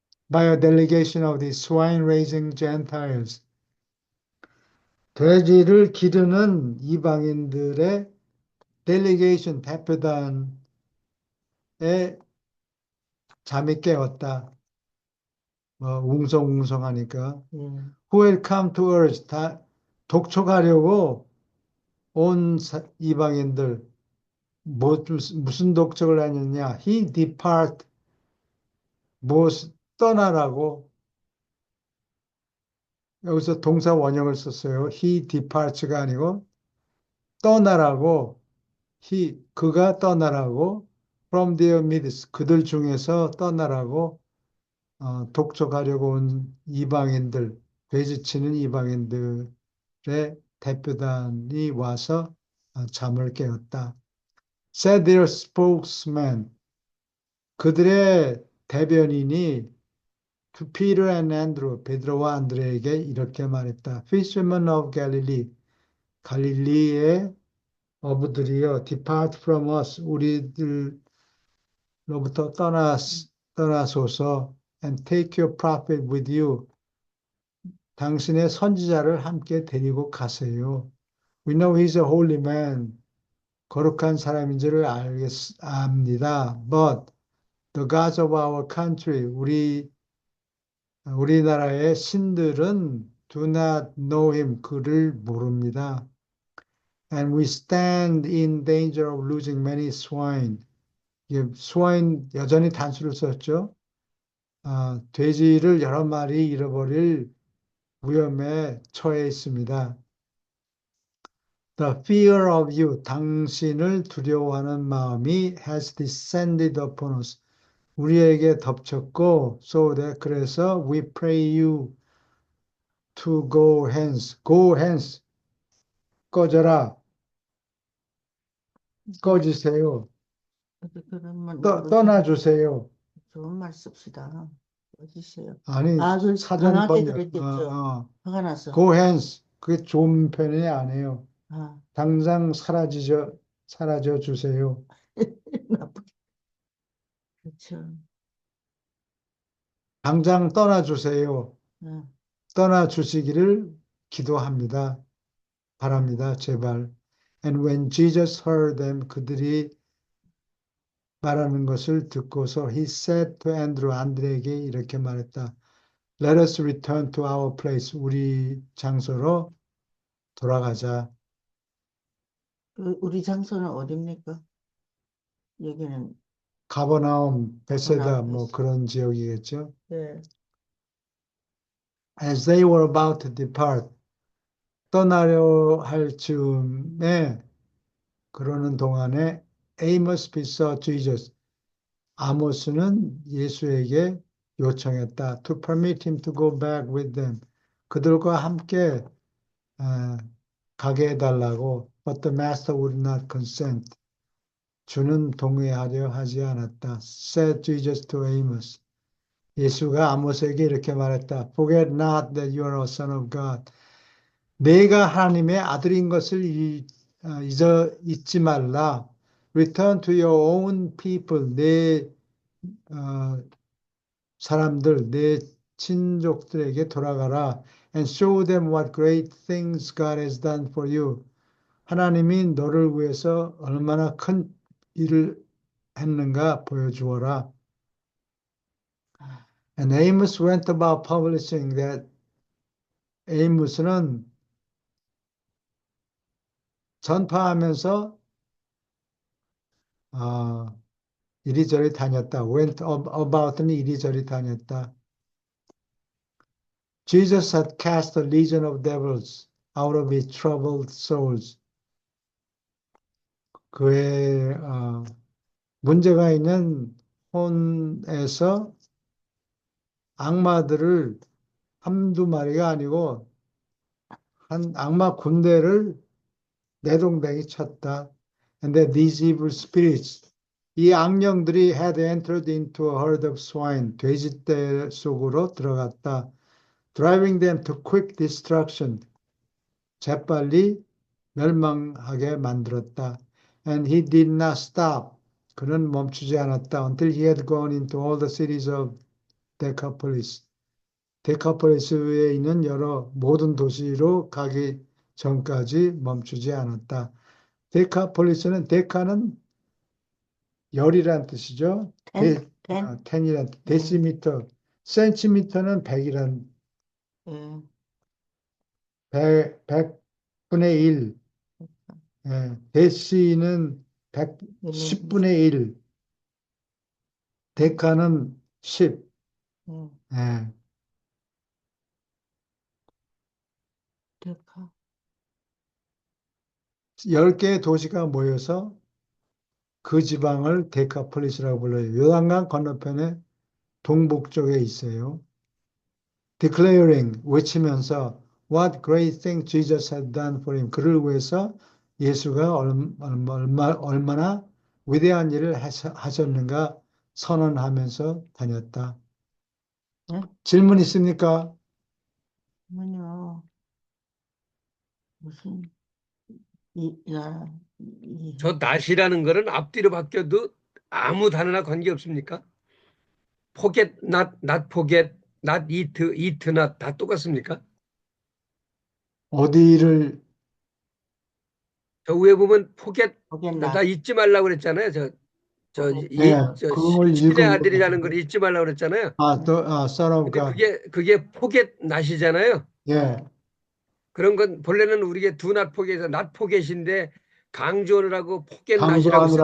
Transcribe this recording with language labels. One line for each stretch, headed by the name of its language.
English: By a delegation of the swine-raising Gentiles.
Korean: 돼지를 기르는 이방인들의 delegation, 대표단에 잠이 깨었다. 웅성웅성하니까.
English: Who had come to urge,
Korean: 독촉하려고 온 이방인들, 무슨 독촉을 하느냐?
English: He depart,
Korean: 떠나라고. 여기서 동사 원형을 썼어요.
English: He departs
Korean: 가 아니고 떠나라고. 그가 떠나라고.
English: From their midst,
Korean: 그들 중에서 떠나라고 독촉하려고 온 이방인들, 돼지치는 이방인들의 대표단이 와서 잠을 깨웠다.
English: Said their spokesman,
Korean: 그들의 대변인이
English: to Peter and Andrew,
Korean: 베드로와 안드레에게 이렇게 말했다.
English: Fishermen of Galilee,
Korean: 갈릴리의 어부들이여,
English: depart from us,
Korean: 우리들로부터 떠나소서,
English: and take your prophet with you,
Korean: 당신의 선지자를 함께 데리고 가세요.
English: We know he's a holy man,
Korean: 거룩한 사람인 줄을 압니다.
English: But the gods of our country,
Korean: 우리나라의 신들은
English: do not know him,
Korean: 그를 모릅니다.
English: And we stand in danger of losing many swine.
Korean: swine 여전히 단수를 썼죠. 돼지를 여러 마리 잃어버릴 위험에 처해 있습니다.
English: The fear of you,
Korean: 당신을 두려워하는 마음이
English: has descended upon us.
Korean: 우리에게 덮쳤고,
English: so that
Korean: 그래서
English: we pray you to go hence. Go hence.
Korean: 꺼져라. 꺼지세요. 그런 말 떠나주세요. 좋은 말 씁시다. 어디세요? 아니, 그 사전 강하게 번역. 그랬겠죠. 화가 나서.
English: Go hence.
Korean: 그게 좋은 편이 아니에요. 아, 당장 사라져 주세요. 나쁘게. 그렇죠. 당장 떠나주세요. 아, 떠나주시기를 기도합니다. 바랍니다. 제발.
English: And when Jesus heard them,
Korean: 그들이 말하는 것을 듣고서
English: he said to Andrew,
Korean: 안드레에게 이렇게 말했다.
English: Let us return to our place.
Korean: 우리 장소로 돌아가자. 우리 장소는 어딥니까? 여기는. 가버나움, 베세다 가버나움, 뭐 베세다. 그런 지역이겠죠. 네.
English: As they were about to depart,
Korean: 떠나려 할 즈음에 그러는 동안에
English: Amos besought Jesus.
Korean: 아모스는 예수에게 요청했다.
English: To permit him to go back with them.
Korean: 그들과 함께 가게 해달라고.
English: But the master would not consent.
Korean: 주는 동의하려 하지 않았다.
English: Said Jesus to Amos.
Korean: 예수가 아모스에게 이렇게 말했다.
English: Forget not that you are a son of God.
Korean: 내가 하나님의 아들인 것을 잊지 말라.
English: Return to your own people.
Korean: 내 사람들, 내 친족들에게 돌아가라.
English: And show them what great things God has done for you.
Korean: 하나님이 너를 위해서 얼마나 큰 일을 했는가 보여주어라.
English: And Amos went about publishing that.
Korean: 에이무스는 전파하면서 이리저리 다녔다.
English: went about
Korean: 는 이리저리 다녔다.
English: Jesus had cast a legion of devils out of his troubled souls.
Korean: 그의 문제가 있는 혼에서 악마들을 한두 마리가 아니고 한 악마 군대를 내동댕이 쳤다.
English: And that these evil spirits,
Korean: 이 악령들이
English: had entered into a herd of swine,
Korean: 돼지떼 속으로 들어갔다.
English: Driving them to quick destruction,
Korean: 재빨리 멸망하게 만들었다.
English: And he did not stop.
Korean: 그는 멈추지 않았다.
English: Until he had gone into all the cities of Decapolis.
Korean: 데카폴리스에 있는 여러 모든 도시로 가기 전까지 멈추지 않았다. 데카폴리스는 데카는 열이란 뜻이죠. 텐. 텐이란 뜻. 데시미터. 센티미터는 100이란 예. 100분의 1. 예. 데시는 10분의 1. 데카는 10. 예. 데카. 10개의 도시가 모여서 그 지방을 데카폴리스라고 불러요. 요단강 건너편에 동북쪽에 있어요.
English: Declaring,
Korean: 외치면서
English: What great thing Jesus had done for him.
Korean: 그를 위해서 예수가 얼마나 위대한 일을 하셨는가 선언하면서 다녔다. 네? 질문 있습니까? 아니요. 무슨 저 not이라는 거는 앞뒤로 바뀌어도 아무 단어나 관계 없습니까?
English: forget, not forget, not eat, eat not
Korean: 다 똑같습니까? 어디를 저 위에 보면 forget, 거기나 나 잊지 말라고 그랬잖아요. 그걸 읽은 아들이라는 걸 잊지 말라고 그랬잖아요.
English: Son of
Korean: 근데
English: God.
Korean: 그게 forget not이잖아요. 예, 그런 건 본래는 우리가 do not forget에서 not forget인데 강조하느라고 forget not이라고 쓰는